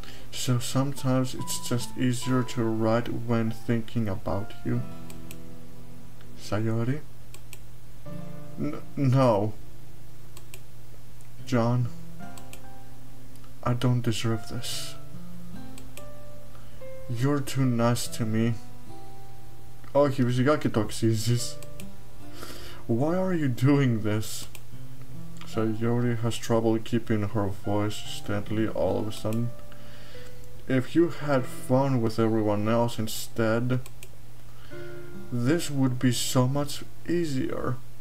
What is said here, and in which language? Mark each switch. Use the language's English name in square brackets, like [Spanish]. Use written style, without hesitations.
[English] So sometimes it's just easier to write when thinking about you. Sayori? No. John, I don't deserve this. You're too nice to me. [Greek] Όχι, φυσικά και το αξίζεις. [English] Why are you doing this? Sayori has trouble keeping her voice steadily all of a sudden. If you had fun with everyone else instead, this would be so much easier.